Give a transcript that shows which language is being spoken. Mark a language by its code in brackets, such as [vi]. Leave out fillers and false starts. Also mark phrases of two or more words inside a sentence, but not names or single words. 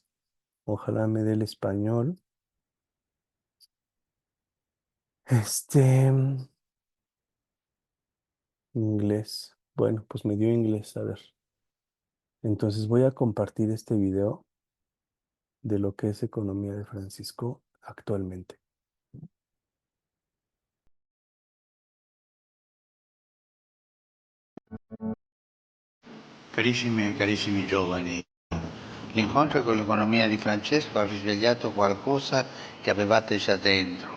[es] Ojalá me dé el español. Este, Inglés. Bueno, pues me dio inglés, a ver. Entonces voy a compartir este video. de lo que es Economía de Francisco actualmente. [it] Carissimi e carissimi giovani, l'incontro con l'economia di Francesco ha risvegliato qualcosa che avevate già dentro.